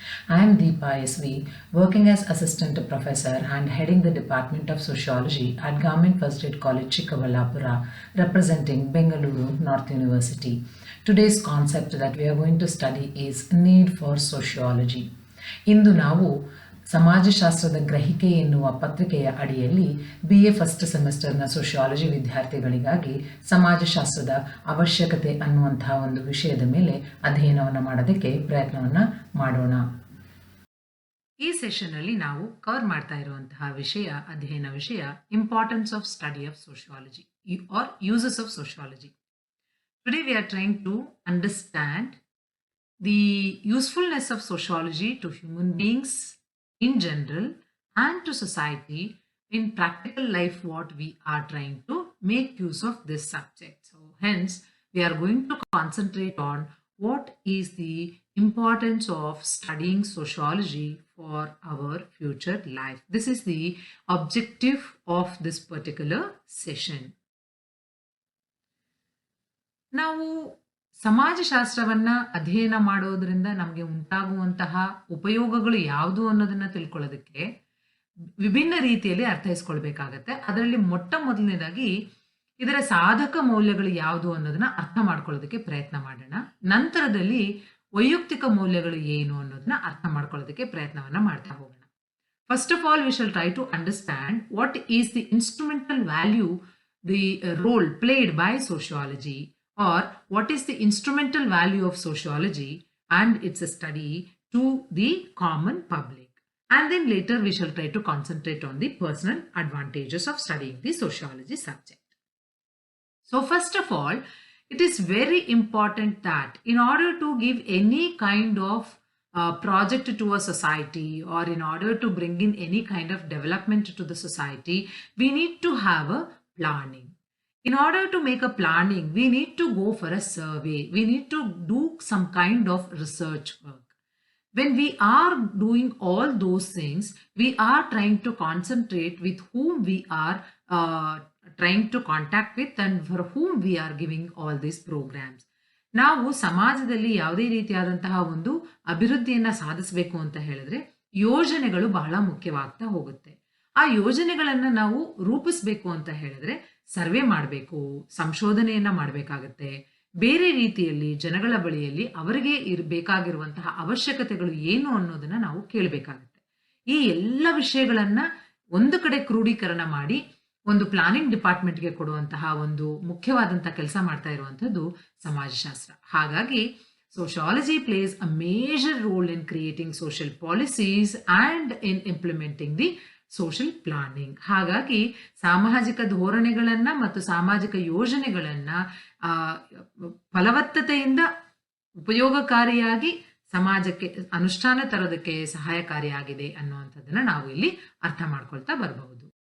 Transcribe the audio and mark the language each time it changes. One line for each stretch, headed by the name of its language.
English: I am Deepa SV, working as Assistant Professor and heading the Department of Sociology at Government First Aid College Chikkaballapura, representing Bengaluru North University. Today's concept that we are going to study is need for sociology.
Kannada: ಇಂದು ನಾವು ಸಮಾಜಶಾಸ್ತ್ರದ ಗ್ರಹಿಕೆ ಎನ್ನುವ ಪತ್ರಿಕೆಯ ಅಡಿಯಲ್ಲಿ BA first ಸೆಮಿಸ್ಟರ್ನ sociology ವಿದ್ಯಾರ್ಥಿಗಳಿಗಾಗಿ ಸಮಾಜಶಾಸ್ತ್ರದ ಅವಶ್ಯಕತೆ ಅನ್ನುವಂತಹ ಒಂದು ವಿಷಯದ ಮೇಲೆ ಅಧ್ಯಯನವನ್ನು ಮಾಡೋದಕ್ಕೆ ಪ್ರಯತ್ನವನ್ನು ಮಾಡೋಣ. ಈ ಸೆಷನ್ ಅಲ್ಲಿ ನಾವು ಕವರ್ ಮಾಡ್ತಾ ಇರುವಂತಹ ಅಧ್ಯಯನ ವಿಷಯ
English: importance of study of sociology
Kannada: R uses of sociology.
English: Today we are trying to understand the usefulness of sociology to human beings in general and to society in practical life, what we are trying to make use of this subject. So hence we are going to concentrate on what is the importance of studying sociology for our future life. This is the objective of this particular session.
Kannada: ನಾವು ಸಮಾಜಶಾಸ್ತ್ರವನ್ನ ಅಧ್ಯಯನ ಮಾಡೋದ್ರಿಂದ ನಮಗೆ ಉಂಟಾಗುವಂತಹ ಉಪಯೋಗಗಳು ಯಾವುದು ಅನ್ನೋದನ್ನ ತಿಳ್ಕೊಳ್ಳೋದಕ್ಕೆ ವಿಭಿನ್ನ ರೀತಿಯಲ್ಲಿ ಅರ್ಥೈಸ್ಕೊಳ್ಬೇಕಾಗತ್ತೆ. ಅದರಲ್ಲಿ ಮೊಟ್ಟ ಮೊದಲನೇದಾಗಿ ಇದರ ಸಾಧಕ ಮೌಲ್ಯಗಳು ಯಾವುದು ಅನ್ನೋದನ್ನ ಅರ್ಥ ಮಾಡ್ಕೊಳ್ಳೋದಕ್ಕೆ ಪ್ರಯತ್ನ ಮಾಡೋಣ. ನಂತರದಲ್ಲಿ ವೈಯಕ್ತಿಕ ಮೌಲ್ಯಗಳು ಏನು ಅನ್ನೋದನ್ನ ಅರ್ಥ ಮಾಡ್ಕೊಳ್ಳೋದಕ್ಕೆ ಪ್ರಯತ್ನವನ್ನ ಮಾಡ್ತಾ ಹೋಗೋಣ.
English: First of all we shall try to understand what is the instrumental value, the role played by sociology, or what is the instrumental value of sociology and its study to the common public. And then later we shall try to concentrate on the personal advantages of studying the sociology subject. So first of all, it is very important that in order to give any kind of project to a society, or in order to bring in any kind of development to the society, we need to have a planning. In order to make a planning, we need to go for a survey. We need to do some kind of research work. When we are doing all those things, we are trying to concentrate with whom we are trying to contact with and for whom we are giving all these programs.
Kannada: ನಾವು ಸಮಾಜದಲ್ಲಿ ಯಾವುದೇ ರೀತಿಯಾದಂತಹ ಒಂದು ಅಭಿವೃದ್ಧಿಯನ್ನ ಸಾಧಿಸಬೇಕು ಅಂತ ಹೇಳಿದ್ರೆ ಯೋಜನೆಗಳು ಬಹಳ ಮುಖ್ಯವಾಗ್ತಾ ಹೋಗುತ್ತೆ. ಆ ಯೋಜನೆಗಳನ್ನ ನಾವು ರೂಪಿಸಬೇಕು ಅಂತ ಹೇಳಿದ್ರೆ ಸರ್ವೆ ಮಾಡಬೇಕು, ಸಂಶೋಧನೆಯನ್ನ ಮಾಡಬೇಕಾಗತ್ತೆ. ಬೇರೆ ರೀತಿಯಲ್ಲಿ ಜನಗಳ ಬಳಿಯಲ್ಲಿ ಅವರಿಗೆ ಬೇಕಾಗಿರುವಂತಹ ಅವಶ್ಯಕತೆಗಳು ಏನು ಅನ್ನೋದನ್ನ ನಾವು ಕೇಳಬೇಕಾಗತ್ತೆ. ಈ ಎಲ್ಲ ವಿಷಯಗಳನ್ನ ಒಂದು ಕಡೆ ಕ್ರೋಢೀಕರಣ ಮಾಡಿ ಒಂದು ಪ್ಲಾನಿಂಗ್ ಡಿಪಾರ್ಟ್ಮೆಂಟ್ಗೆ ಕೊಡುವಂತಹ ಒಂದು ಮುಖ್ಯವಾದಂತಹ ಕೆಲಸ ಮಾಡ್ತಾ ಇರುವಂತದ್ದು ಸಮಾಜಶಾಸ್ತ್ರ. ಹಾಗಾಗಿ
English: sociology plays a major role in creating social policies and in implementing the social planning.
Kannada: ಹಾಗಾಗಿ ಸಾಮಾಜಿಕ ಧೋರಣೆಗಳನ್ನ ಮತ್ತು ಸಾಮಾಜಿಕ ಯೋಜನೆಗಳನ್ನ ಫಲವತ್ತತೆಯಿಂದ ಉಪಯೋಗಕಾರಿಯಾಗಿ ಸಮಾಜಕ್ಕೆ ಅನುಷ್ಠಾನ ತರೋದಕ್ಕೆ ಸಹಾಯಕಾರಿಯಾಗಿದೆ ಅನ್ನುವಂಥದ್ದನ್ನ ನಾವು ಇಲ್ಲಿ ಅರ್ಥ ಮಾಡ್ಕೊಳ್ತಾ ಬರಬಹುದು.